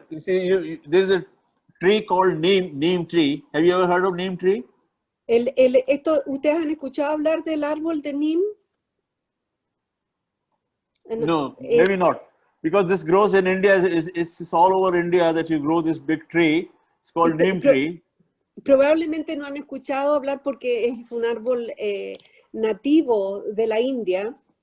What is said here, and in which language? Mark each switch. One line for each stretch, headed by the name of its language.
English: You see, there's a tree called neem tree. Have you ever heard of neem tree?
Spanish: ¿Ustedes han escuchado hablar del árbol de Neem?
English: No, maybe not. Because this grows in India, it's all over India that you grow this big tree. It's called neem tree.
Spanish: Probablemente no han escuchado hablar porque es un árbol nativo de la India.